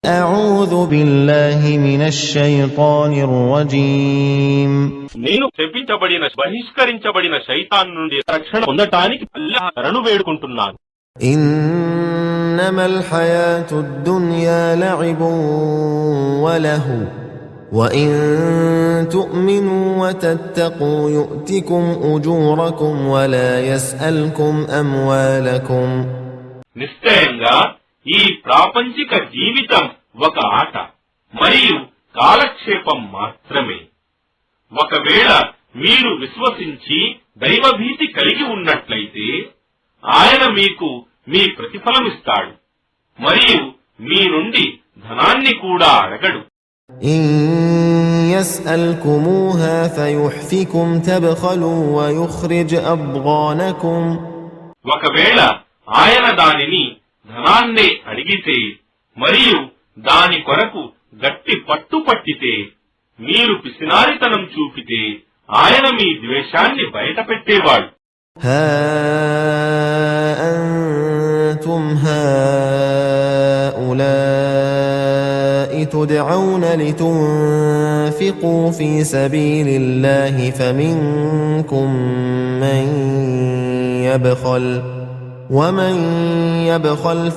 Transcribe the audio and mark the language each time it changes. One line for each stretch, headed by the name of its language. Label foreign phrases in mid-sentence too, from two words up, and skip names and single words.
Arabic: أعوذ بالله من الشيطان الرجيم
Telugu: నేను చెప్పించబడిన బహిష్కరించబడిన శైతాన్ నుండి రక్షణ పొందటానికి అల్లాహ్ శరణు వేడుకుంటున్నాను.
Arabic: إنما الحياة الدنيا لعب وله وإن تؤمنوا وتتقوا يؤتكم أجوركم ولا يسألكم أموالكم
Telugu: నిశ్చయంగా ఈ ప్రాపంచిక జీవితం ఒక ఆట మరియు కాలక్షేపం మాత్రమే. ఒకవేళ మీరు విశ్వసించి దైవభీతి కలిగి ఉన్నట్లయితే ఆయన మీకు మీ ప్రతిఫలమిస్తాడు మరియు మీ నుండి ధనాన్ని కూడా అడగడు.
Arabic: إن يسألكموها فيحفكم تبخلوا ويخرج أضغانكم
Telugu: ఒకవేళ ఆయన దానిని ధనాన్నే అడిగితే మరియు దాని కొరకు గట్టి పట్టు పట్టితే మీరు పిసినారితనం చూపితే ఆయన మీ ద్వేషాన్ని బయటపెట్టేవాడు.
Arabic: ها أنتم هؤلاء تدعون لتنفقوا في سبيل الله فمنكم من يبخل ومن يبخل